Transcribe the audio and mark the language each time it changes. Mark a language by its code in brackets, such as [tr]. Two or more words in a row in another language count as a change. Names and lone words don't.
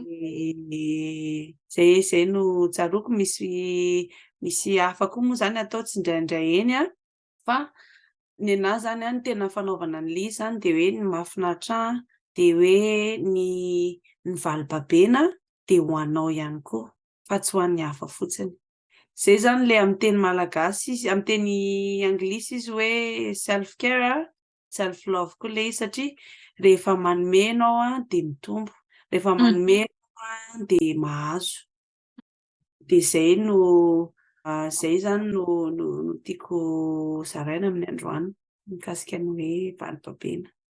[mg] zay no tsaroako misy hafa koa moa zany atao tsy indraindray eny fa ny anahy zany ny tena fanaovana an'ilay izy zany de hoe ny mahafinaritra de hoe ny valom-babena de ho anao ihany koa fa tsy ho an'ny hafa fotsiny. Zay zany le amin'ny teny malagasy izy, amin'ny teny anglisy izy hoe [en] self care, self love [mg] koa le izy satria rehefa manome ianao dia mitombo, rehefa manome ianao dia mahazo. Dia zay zany no tiako zaraina amin'ny androany mikasika ny hoe valim-babena.